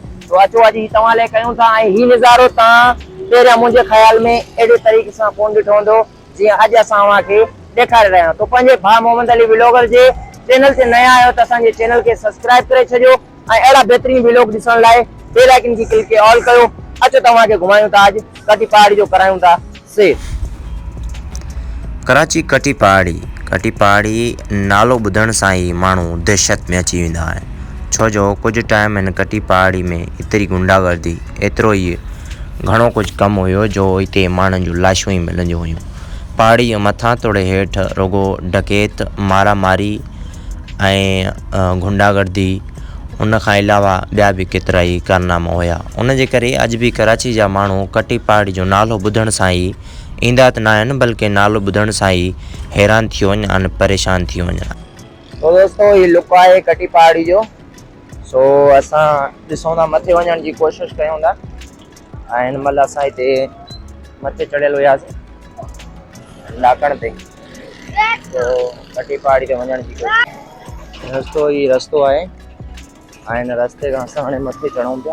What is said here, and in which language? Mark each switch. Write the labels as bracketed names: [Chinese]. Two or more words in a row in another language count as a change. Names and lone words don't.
[Sindhi] तो अचो अॼु ही तव्हां लाइ कयूं था ऐं ही नज़ारो तव्हां पहिरियां मुंहिंजे ख़्याल में अहिड़े तरीक़े सां कोन ॾिठो हूंदो जीअं अॼु असां अव्हां खे ॾेखारे रहिया आहियूं। तो पंहिंजे भाउ मोहम्मद अली व्लॉगर जे चैनल ते नया आहियो त असांजे चैनल खे सब्सक्राइब करे छॾियो ऐं अहिड़ा बहितरीन व्लॉग ॾिसण लाइ [English] bell icon [Sindhi] की क्लिक के ऑल कयो। अचो तव्हांखे घुमायूं था अॼु कटी पहाड़ी जो करायूं था सैर। कराची कटी पहाड़ी नालो ॿुधण सां ई माण्हू दहशत में अची वेंदा आहिनि, छो जो कुझु टाइम हिन कटी पहाड़ी में एतिरी गुंडागर्दी एतिरो ई घणो कुझु कमु हुयो जो हिते माण्हुनि जूं लाशूं ई मिलंदियूं हुयूं। पहाड़ी जे मथां तोड़े हेठि रुगो डकैत मारामारी ऐं गुंडागर्दी उन खां अलावा ॿिया बि केतिरा ई कारनामा हुया। उन जे करे अॼु बि कराची जा माण्हू कटी पहाड़ी जो नालो ॿुधण सां ई ईंदा त न आहिनि, बल्कि नालो ॿुधण सां ई हैरान थी वञनि ऐं परेशान थी वञनि। [Hindi] तो दोस्तों ये [Sindhi] लुक आहे कटी पहाड़ी जो। सो असां ॾिसूं था मथे वञण जी कोशिशि कयूं था ऐं हिन महिल असां हिते मथे चढ़ियल हुयासीं ॾाकण ते। तो कटी पहाड़ी ते वञण जी कोशिशि रस्तो ई रस्तो आहे ऐं हिन रस्ते खां असां हाणे मथे चढ़ूं पिया।